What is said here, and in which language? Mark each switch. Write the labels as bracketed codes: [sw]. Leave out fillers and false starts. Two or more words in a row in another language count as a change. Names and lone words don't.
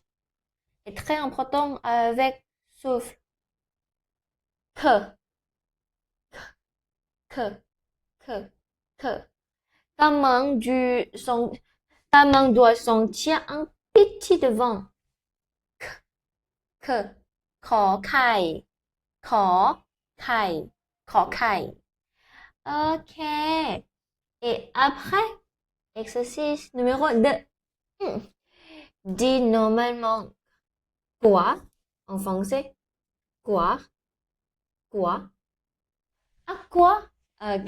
[fr] Et très important avec souffle. Que, que, que, que. Ta main, ta main doit sentir un petit vent. Que, [th] ขอไข่ขอไข่ขอไข่ Ok. [fr] Et après, exercice numéro 2. Dis normalement quoi en français. Quoi? Quoi? À quoi? Ok.